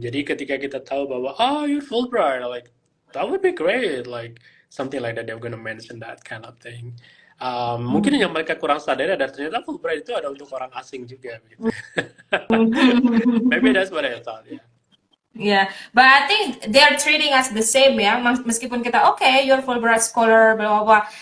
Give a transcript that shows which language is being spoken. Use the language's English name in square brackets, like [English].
[Indonesian] Jadi ketika kita tahu bahwa [English] you're Fulbright, like that would be great, like something like that they're gonna mention that kind of thing. [Indonesian] Mungkin yang mereka kurang sadar adalah ternyata Fulbright itu ada untuk orang asing juga gitu. [English] Maybe that's what I thought, yeah. Yeah, but I think they're treating us the same ya. [Indonesian] Meskipun kita [English] okay, you're Fulbright scholar, blah blah blah.